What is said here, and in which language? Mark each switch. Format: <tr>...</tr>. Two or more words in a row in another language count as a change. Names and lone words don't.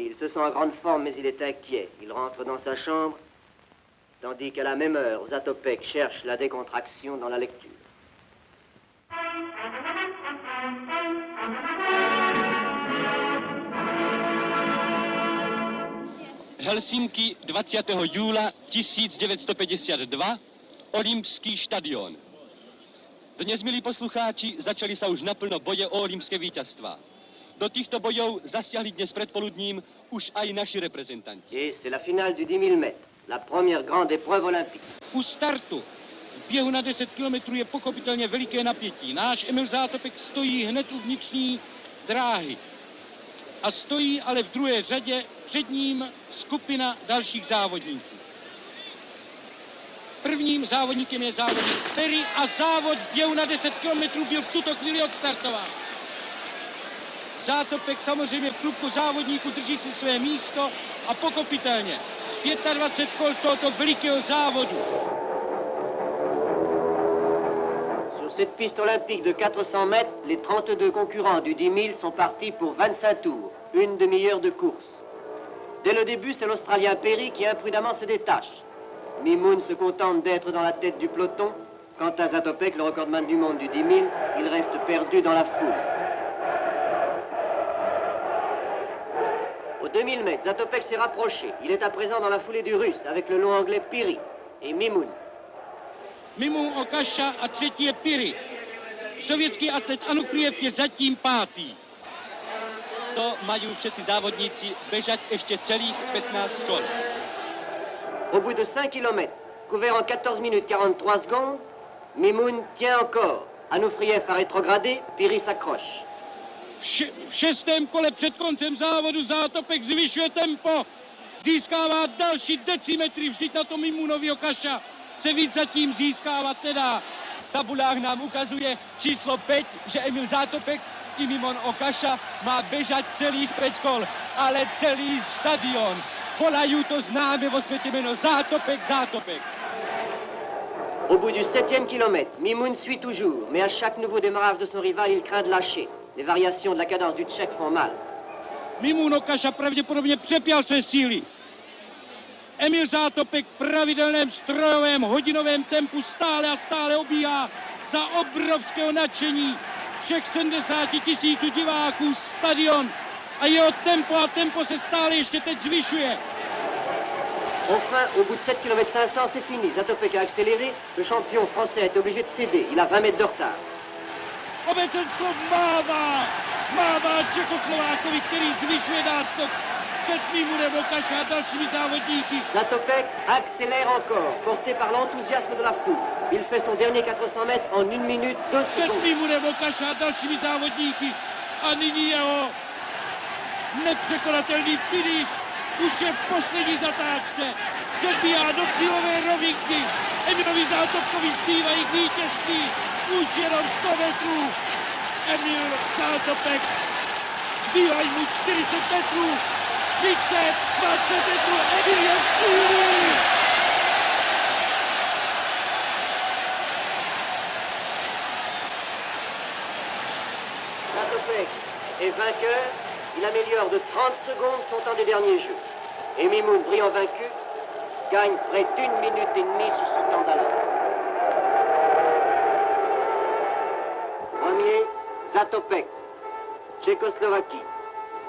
<fr>Il se sent en grande forme, mais il est inquiet. Il rentre dans sa chambre, tandis qu'à la même heure, Zatopek cherche la décontraction dans la lecture.</fr> <sk>Helsinki 20. júla 1952, Olympský štadion. Dnes, milí poslucháči, začali sa už naplno boje o olympské víťazstvá. Do týchto bojov zasiahli dnes predpoludním už aj naši reprezentanti.</sk> <fr>Et c'est la finale du 10 000 mètres, la première grande épreuve olympique.</fr> <cs>U startu v běhu na 10 kilometrů je pochopitelně veliké napětí. Náš Emil Zátopek stojí hned u vnitřní dráhy. A stojí ale v druhé řadě před ním skupina dalších závodníků. Prvním závodníkem je závodník Perry a závod v běhu na 10 kilometrů byl v tuto chvíli odstartován. Zátopek samozřejmě v klubku závodníků drží si své místo a pochopitelně 25 kol tohoto velikého závodu.</cs> <fr>Sur cette piste olympique de 400 mètres, les 32 concurrents du 10 000 sont partis pour 25 tours, une demi-heure de course. Dès le début, c'est l'Australien Perry qui imprudemment se détache. Mimoun se contente d'être dans la tête du peloton. Quant à Zatopek, le recordman du monde du 10 000, il reste perdu dans la foule. Aux 2000 mètres, Zatopek s'est rapproché. Il est à présent dans la foulée du Russe avec le long anglais Perry et Mimoun.</fr> <cs>Mimoun Okaša a třetí je Perry. Sovětský atlet Anuprijev je zatím 5. To mají všetci závodníci bežať ještě celých 15 kol.</cs> <fr>Au bout de 5 km, couvert en 14 minutes 43 secondes, Mimoun tient encore. Anuprijev a rétrogradé, Perry s'accroche.</fr> <cs>V 6. kole před koncem závodu Zátopek zvyšuje tempo, získává další decimetry, vždyť na to Mimounovi Okaša se víc zatím získávat nedá. V tabulách nám ukazuje číslo 5, že Emil Zátopek i Mimoun Okaša má bežať celých 5 kol, ale celý stadion. Volají to známe vo světě jméno Zátopek, Zátopek.</cs> <fr>Au bout du 7e kilomètre, Mimoun suit toujours, mais à chaque nouveau démarrage de son rival, il craint de lâcher. Les variations de la cadence du Tchèque font mal.</fr> <cs>Mimoun Okaša pravděpodobně přepěl své síly. Emil Zátopek v pravidelném strojovém hodinovém tempu stále a stále obíhá za obrovského nadšení všech 70 000 diváků stadion. A jeho tempo se stále ještě teď zvyšuje.</cs> <fr>Enfin, au bout de 7 km 500, c'est fini. Zatopek a accéléré. Le champion français est obligé de céder. Il a 20 mètres de retard.</fr> <cs>Obecenstvo mává Čechoslovákovi, který zvyšuje náskok před Mimounem Okaša a dalšími závodníky.</cs> <fr>Zatopek accélère encore, porté par l'enthousiasme de la foule. Il fait son dernier 400 mètres en 1 minute 2</fr> <cs>Před</cs> <fr>secondes.</fr> <cs>Mimounem Okaša a dalšími závodníky. A nyní jeho nepřekonatelný finish. Už je v poslední zatáčce. Předbíhá do cílové rovinky. Emilovi Zátopkovi zpívají k vítězství. Už jenom 100 metrů. Emil Zátopek. Zbývají mu 40 metrů. 30, 20 metrů. Emil je v cíli.</cs> <fr>Zatopek est vainqueur. Il améliore de 30 secondes son temps des derniers jeux. Et Mimoun, brillant vaincu, gagne près d'1 minute et demie sur son temps d'alors. Premier, Zatopek, Tchécoslovaquie.</fr>